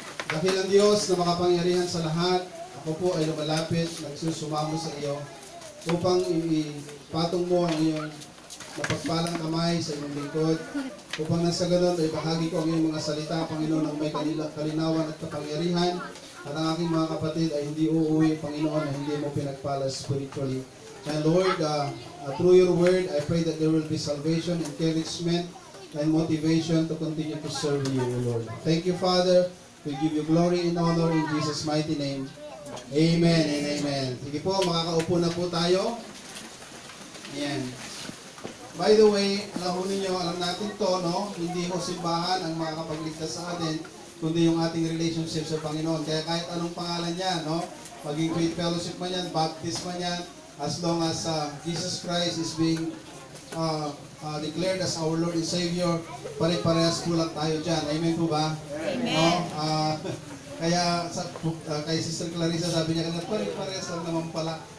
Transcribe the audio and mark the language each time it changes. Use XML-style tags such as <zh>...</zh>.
<tl>Dakilang Diyos na makapangyarihan sa lahat, ako po ay lumalapit, nagsusumamo sa iyo, upang ipatong mo ang iyong napagpalang kamay sa iyong lingkod, upang nasa ganon ay bahagi ko ang iyong mga salita, Panginoon, ang may kalinawan at kapangyarihan, at ang aking mga kapatid ay hindi uuwi, Panginoon, na hindi mo pinagpala spiritually.</tl> <en>And Lord, through your word, I pray that there will be salvation, encouragement, and motivation to continue to serve you, O Lord. Thank you, Father. We give you glory and honor in Jesus' mighty name.</en> <tl>Amen and amen. Sige po, makakaupo na po tayo. Ayan.</tl> <en>By the way,</en> <tl>alam natin to, no? Hindi ho simbahan ang makakapagligtas sa atin, kundi yung ating relationship sa Panginoon. Kaya kahit anong pangalan yan, no? Maging Faith Fellowship man yan,</tl> <en>Baptist man yan, as long as Jesus Christ is being declared as our Lord and Savior,</en> <tl>pare-parehas po lang tayo dyan. Amen po ba? Amen. No? Kaya kay Sister Clarissa sabi niya, pare-parehas lang naman pala.</tl>